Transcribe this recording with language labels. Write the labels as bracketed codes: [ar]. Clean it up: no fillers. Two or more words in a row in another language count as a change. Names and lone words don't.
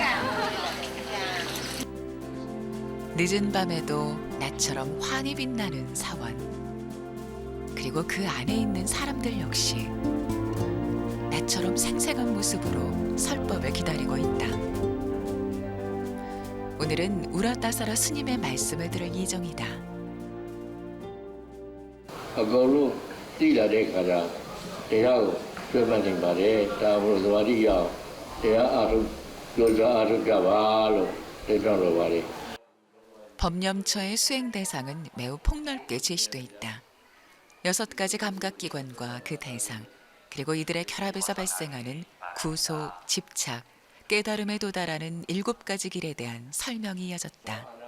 [ko] 늦은 밤에도 나처럼 환히 빛나는 사원. 그리고 그 안에 있는 사람들 역시 나처럼 생생한 모습으로 설법을 기다리고 있다. 오늘은 우라따사라 스님의 말씀을 들을 예정이다. [my] အကုန်လုံးသိလာတဲ့ခါကျတရားကိုပြောမှတ်နေပါတယ်ဒါမှမဟုတ်သမာဓိရအောင်တရားအားထုတ်ပြောကြအားထုတ်ကြပါလို့တိုက်တွန်းလိုပါတယ် [ko] 법념처의 수행 대상은 매우 폭넓게 제시돼 있다. 6가지 감각기관과 그 대상, 그리고 이들의 결합에서 발생하는 구속, 집착, 깨달음에 도달하는 7가지 길에 대한 설명이 이어졌다.